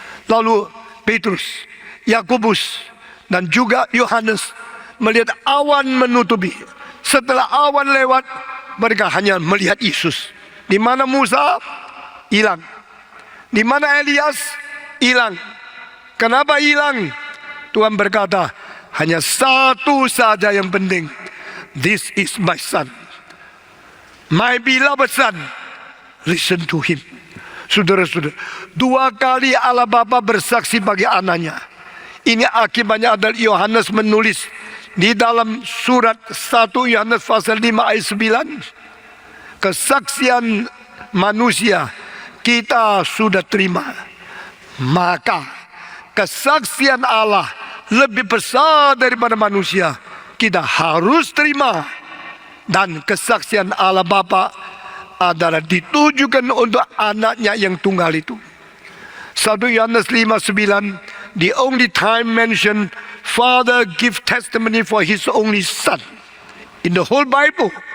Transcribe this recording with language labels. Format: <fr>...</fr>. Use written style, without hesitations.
<id>Lalu Petrus, Yakobus, dan juga Yohanes melihat awan menutupi. Setelah awan lewat, mereka hanya melihat Yesus. Di mana Musa? Hilang. Di mana Elias? Hilang. Kenapa hilang? Tuhan berkata, hanya satu saja yang penting.</id> <en>This is my son, my beloved son, listen to him.</en> <id>Saudara-saudara, 2 kali Allah Bapa bersaksi bagi anaknya. Ini akibatnya adalah Yohanes menulis di dalam surat 1 Yohanes pasal 5 ayat 9. Kesaksian manusia kita sudah terima, maka kesaksian Allah lebih besar daripada manusia, kita harus terima. Dan kesaksian Allah Bapa adalah ditujukan untuk anaknya yang tunggal itu.</id> <en>1 Yohanes 5:9, the only time mentioned Father give testimony for his only son in the whole Bible.</en>